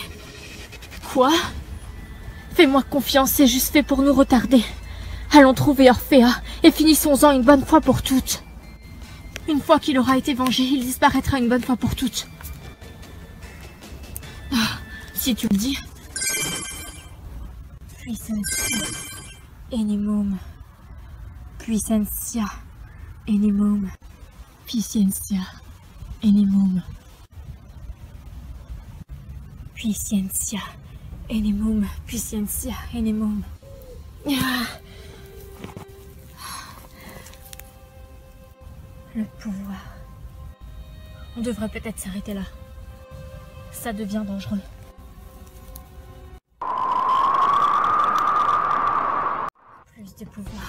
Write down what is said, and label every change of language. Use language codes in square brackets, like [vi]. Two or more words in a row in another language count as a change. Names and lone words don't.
[fr] Quoi? Fais-moi confiance, c'est juste fait pour nous retarder. Allons trouver Orphea et finissons-en une bonne fois pour toutes. Une fois qu'il aura été vengé, il disparaîtra une bonne fois pour toutes. Si tu le dis. [la] Puissantia Animum. Puissantia Animum. Puissantia Animum. Puissantia Animum. Puissantia Animum. [fr] Le pouvoir. On devrait peut-être s'arrêter là. Ça devient dangereux. Plus de pouvoir.